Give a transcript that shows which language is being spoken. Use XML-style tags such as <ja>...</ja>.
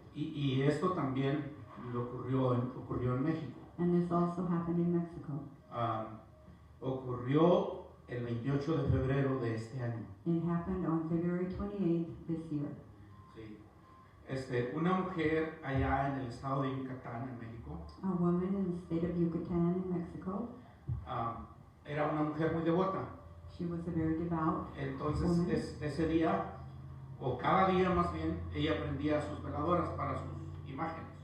<es>Y esto también ocurrió en México.</es> <en>And this also happened in Mexico.</en> <es>Ocurrió el 28 de febrero de este año.</es> <en>It happened on February 28th this year.</en> <es>Sí. Una mujer allá en el estado de Yucatán, en México.</es> <en>A woman in the state of Yucatan in Mexico.</en> <es>Era una mujer muy devota.</es> <en>She was a very devout</en> <es>Entonces,</es> <en>woman.</en> <es>ese día, o cada día más bien, ella prendía sus veladoras para sus imágenes.</es>